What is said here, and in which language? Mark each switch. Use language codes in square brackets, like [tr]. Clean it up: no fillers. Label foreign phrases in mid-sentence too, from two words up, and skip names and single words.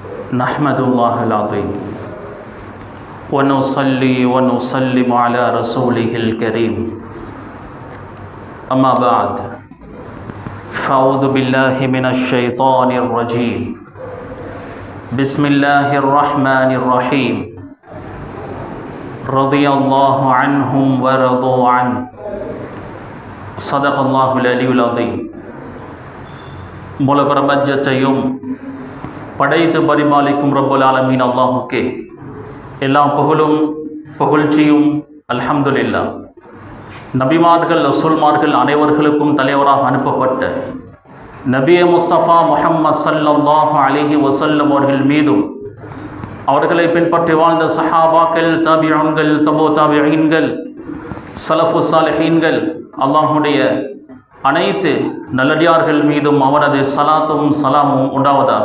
[ar] نحمد الله العظيم ونصلي ونسلم على رسوله الكريم أما بعد فأعوذ بالله من الشيطان الرجيم بسم الله الرحمن الرحيم رضي الله عنهم ورضوا عنه صدق الله العلي العظيم. [ta] முழு பிரபஞ்சத்தையும் படைத்து பரிபாலிக்கும் [ar] رب العالمين [ta] அல்லாஹுக்கே எல்லா புகழும் புகழ்ச்சியும் அல்ஹம்துலில்லாஹ். நபிமார்கள் ரசூல்மார்கள் அனைவர்களுக்கும் தலைவராக அனுப்பப்பட்ட நபியே முஸ்தபா முஹம்மது [ar] صلى الله عليه وسلم [ta] அவர்கள் மீதும் அவர்களை பின்பற்றி வாழ்ந்த சஹாபாக்கள், தாபிஈன்கள், தபூ தாபிஈன்கள், ஸலஃபு ஸாலிஹீன்கள், அல்லாஹுடைய அனைத்து நல்லடியார்கள் மீதும் அவரது சலாத்தும் சலாமும் உண்டாவதாக.